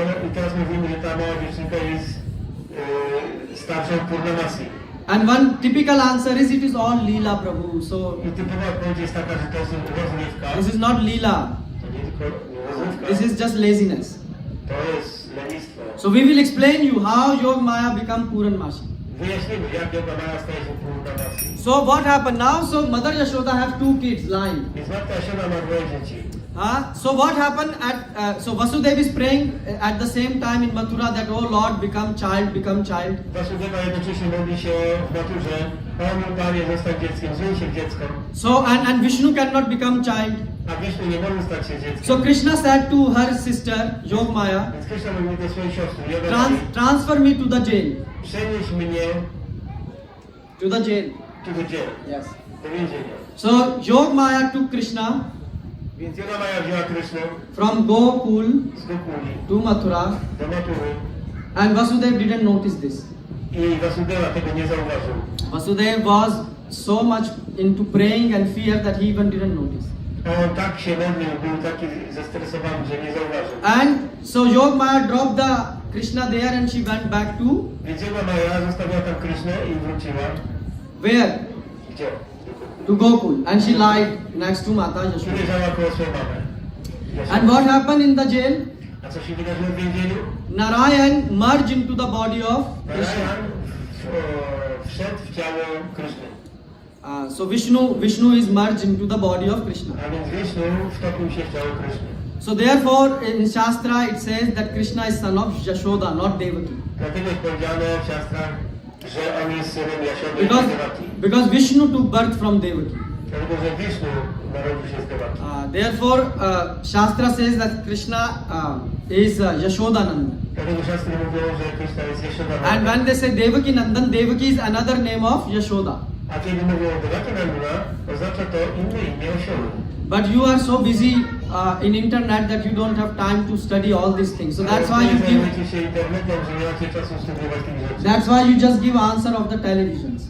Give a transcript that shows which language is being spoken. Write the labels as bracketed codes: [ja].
[pl] I teraz mówimy, że ta mała dziewczynka jest starszą Purnamasi. [en] And one typical answer is it is all Leela, Prabhu. So [pl] I typowa odpowiedź jest taka, że to jest rozrywka. [en] this is not Leela. [pl] To nie tylko rozrywka. [en] This is just laziness. [pl] To jest lenistwo. [en] So we will explain you how Yogamaya become Puranmashi. [pl] Wyjaśnimy, jak Yoga Maja staje się Purnamasi. [en] So what happened now? So Mother Yashoda have two kids lying. [pl] Więc matka Yashoda ma dwoje dzieci. [en] So what happened so Vasudev is praying at the same time in Mathura that oh Lord become child. [pl] Vasudeva jednocześnie modli się w naturze, o Panie, zostań dzieckiem, zmień się w dziecko. [en] So and Vishnu cannot become child. [pl] A Wisznu nie może stać się dzieckiem. [en] So Krishna said to her sister Yogamaya, [pl] Więc Krishna mówi do swojej siostry, Yoga [en] transfer me to the jail. [pl] przenieś mnie [en] To the jail. [pl] tu do dzieł, [en] Yes. [pl] do więzienia. [en] So Yogamaya took Krishna [pl] Więc Yoga Maja wzięła Krishnę [en] from Gokul [pl] z Gokuli [en] to Mathura, [pl] do Matury [en] and Vasudev didn't notice this. [pl] i Vasudeva tego nie zauważył. [en] Vasudev was so much into praying and fear that he even didn't notice. [pl] A on tak się modlił, był taki zestresowany, że nie zauważył. [en] And so Yogamaya dropped the Krishna there and she went back to [pl] Więc Yoga Maja zostawiła tam Krishnę i wróciła. [en] where? [pl] Gdzie? [en] To Gokul. And she lied next to Mata Yashoda. [pl] Leżała koło swojej mamy. [en] And what happened in the jail? [pl] A co się wydarzyło w więzieniu? [en] Narayan merged into the body of Krishna. [pl] Narayan wszedł w ciało Kryszny. [en] So Vishnu is merged into the body of Krishna. [pl] A więc Wisznu wtopił się w ciało Kryszny. [en] So therefore in Shastra it says that Krishna is son of Yashoda, not Devaki. [pl] Dlatego jest powiedziane w siastrach, że on jest synem Jasiody i Devaki. [en] Because Vishnu took birth from Devaki. [pl] Dlatego, że Wisznu narodził się z Devaki. [en] Therefore Shastra says that Krishna is Yashodananda. [pl] Dlatego siastry mówią, że Kryszna jest Jashoda. [en] And when they say Devaki Nandan, Devaki is another name of Yashoda. [pl] A kiedy mówią o Devaki Nandana, oznacza to inne imię Jasiody. [en] But you are so busy in internet that you don't have time to study all these things. So that's why you give. [pl] Zajmujecie się internetem, że nie macie czasu studiować tych rzeczy. [en] That's why you just give answer of the televisions.